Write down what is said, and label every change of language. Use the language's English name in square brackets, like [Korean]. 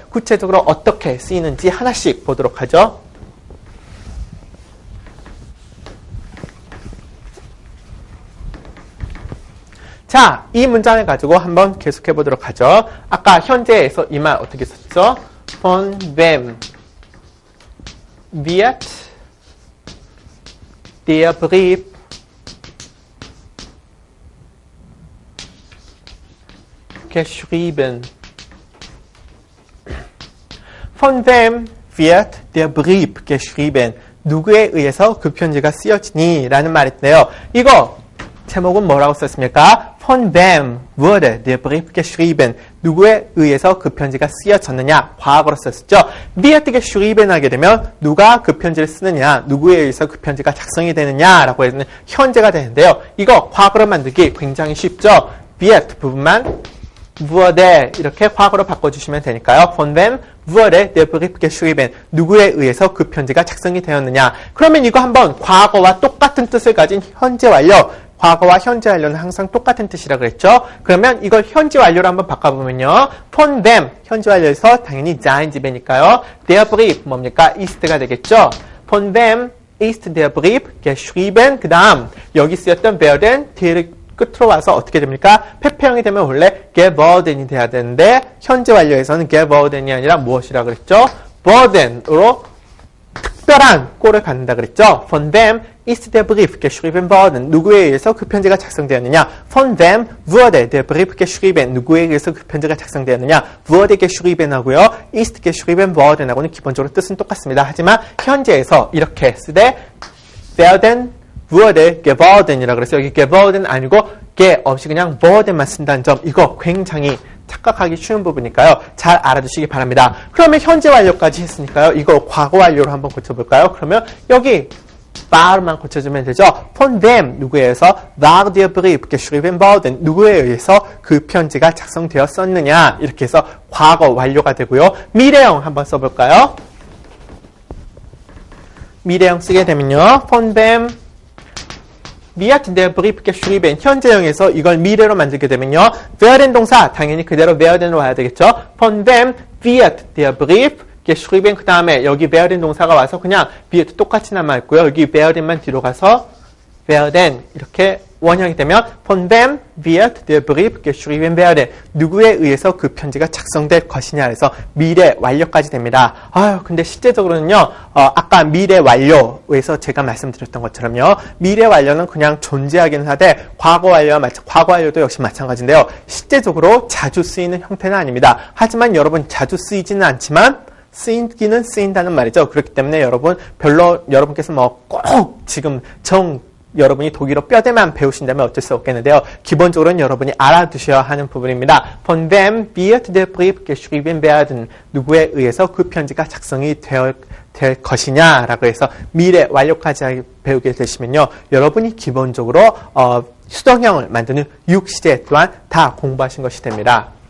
[Korean] 구체적으로 어떻게 쓰이는지 하나씩 보도록 하죠. 자, 자, 이 문장을 가지고 한번 계속해 보도록 하죠. 아까 현재에서 이 말 어떻게 썼죠? [German] Von wem wird der Brief geschrieben? Von wem wird der Brief geschrieben? [Korean] 누구에 의해서 그 편지가 쓰여지니? 라는 말인데요. 이거 제목은 뭐라고 썼습니까? [German] Von wem wurde der Brief geschrieben? [Korean] 누구에 의해서 그 편지가 쓰여졌느냐? 과거로 썼었죠. [German] wird geschrieben [Korean] 하게 되면 누가 그 편지를 쓰느냐? 누구에 의해서 그 편지가 작성이 되느냐라고 해서 현재가 되는데요. 이거 과거로 만들기 굉장히 쉽죠. wird 부분만 wurde 이렇게 과거로 바꿔주시면 되니까요. [German] Von wem wurde der Brief geschrieben? [Korean] 누구에 의해서 그 편지가 작성이 되었느냐? 그러면 이거 한번 과거와 똑같은 뜻을 가진 현재 완료. 과거와 현재 완료는 항상 똑같은 뜻이라 그랬죠. 그러면 이걸 현재 완료로 한번 바꿔보면요. [German] Von wem [Korean] 현재 완료에서 당연히 sein 집이니까요. [German] Der Brief [Korean] 뭡니까? ist가 되겠죠. [German] Von wem ist der Brief geschrieben? [Korean] 그 다음 여기 쓰였던 werden der 끝으로 와서 어떻게 됩니까? 폐폐형이 되면 원래 geworden이 돼야 되는데 현재 완료에서는 geworden이 아니라 무엇이라 그랬죠? worden으로 특별한 꼴을 갖는다 그랬죠? [German] Von wem ist der Brief geschrieben worden? [Korean] 누구에 의해서 그 편지가 작성되었느냐? [German] Von wem wurde der Brief geschrieben? [Korean] 누구에 의해서 그 편지가 작성되었느냐? [German] wurde geschrieben 하고요. ist geschrieben worden [Korean] 하고는 기본적으로 뜻은 똑같습니다. 하지만 현재에서 이렇게 쓰되 [German] werden wurde geworden [Korean] 이라 그랬어요. 여기 geworden 아니고 ge 없이 그냥 worden만 쓴다는 점 이거 굉장히 착각하기 쉬운 부분이니까요. 잘 알아두시기 바랍니다. 그러면 현재 완료까지 했으니까요. 이거 과거 완료로 한번 고쳐볼까요? 그러면 여기 war만 고쳐주면 되죠. [German] Von wem [Korean] 누구에 의해서 [German] war der Brief geschrieben worden [Korean] 누구에 의해서 그 편지가 작성되었었느냐 이렇게 해서 과거 완료가 되고요. 미래형 한번 써볼까요? 미래형 쓰게 되면요. [German] Von wem wird der Brief geschrieben [Korean] 현재형에서 이걸 미래로 만들게 되면요. werden 동사 당연히 그대로 werden으로 와야 되겠죠. [German] Von wem wird der Brief geschrieben [Korean] 그 다음에 여기 werden 동사가 와서 그냥 wird 똑같이 남아있고요. 여기 werden만 뒤로 가서 werden 이렇게 원형이 되면 [German] von wem wird der Brief geschrieben werden [Korean] 누구에 의해서 그 편지가 작성될 것이냐 해서 미래 완료까지 됩니다. 근데 실제적으로는요. 아까 미래 완료에서 제가 말씀드렸던 것처럼요. 미래 완료는 그냥 존재하기는 하되 과거 완료도 역시 마찬가지인데요. 실제적으로 자주 쓰이는 형태는 아닙니다. 하지만 여러분 자주 쓰이지는 않지만 쓰이기는 쓰인다는 말이죠. 그렇기 때문에 여러분께서 꼭 지금 여러분이 독일어 뼈대만 배우신다면 어쩔 수 없겠는데요. 기본적으로는 여러분이 알아두셔야 하는 부분입니다. [German] Von wem wird der Brief geschrieben werden? [Korean] 누구에 의해서 그 편지가 작성이 될 것이냐라고 해서 미래 완료까지 배우게 되시면요. 여러분이 기본적으로 수동형을 만드는 6시제 또한 다 공부하신 것이 됩니다.